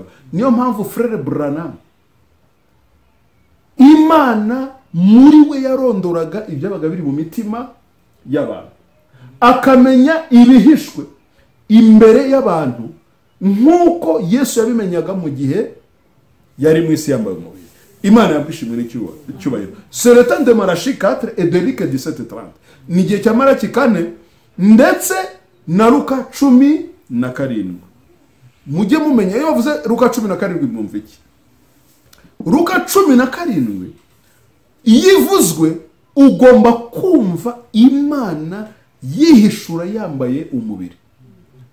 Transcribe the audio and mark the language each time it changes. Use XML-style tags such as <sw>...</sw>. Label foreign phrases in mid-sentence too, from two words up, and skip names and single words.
<rw>Niyo mpamvu Frere Branham, Imana muri we yarondoraga ibyabaga biri mu mitima y'abantu, akamenya ibihishwe imbere y'abantu, nk'uko Yesu yabimenyaga mu gihe yari mu isi yambaye umubiri. Imana yabwishimwe n'icyubahiro.</rw> <fr>C'est le temps de Malachi 4 et de Luc 17:30.</fr> <rw>Ni igihe cya Malaki 4 ndetse na Luka 17. Mujye mumenya, iyo bavuze Luka 17 mwumva iki? Luka 17 iyo ivuzwe ugomba kumva Imana yihishura yambaye umubiri.</rw>